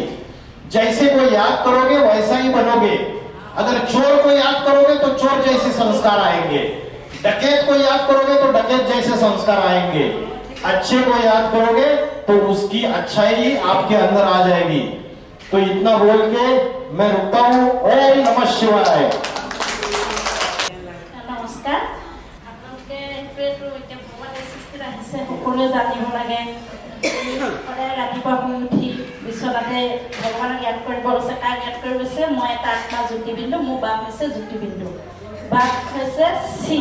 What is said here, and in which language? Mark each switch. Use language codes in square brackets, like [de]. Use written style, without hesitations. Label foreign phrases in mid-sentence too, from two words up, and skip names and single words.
[hi] जैसे को याद करोगे वैसा ही बनोगे। अगर चोर को याद करोगे तो चोर जैसे संस्कार आएंगे, डकैत को याद करोगे तो डकैत जैसे संस्कार आएंगे, अच्छे को याद करोगे तो उसकी अच्छाई आपके अंदर आ जाएगी। तो इतना बोल के मैं रुकता हूँ। ओम नमः शिवाय। [as] নমস্কাৰ, আপোনালোকে এইটোৱেতো এতিয়া ভগৱানে সৃষ্টিত আহিছে, সকলোৱে জানিব লাগে। সদায় ৰাতিপুৱা শুই উঠি বিচনাতে ভগৱানক জ্ঞান কৰিব লৈছে। কাক জ্ঞান কৰিব লৈছে? মই এটা আত্মা জ্যোতিবিন্দু, মোৰ বাপ হৈছে জ্যোতিবিন্দু, বাপ হৈছে শিৱ।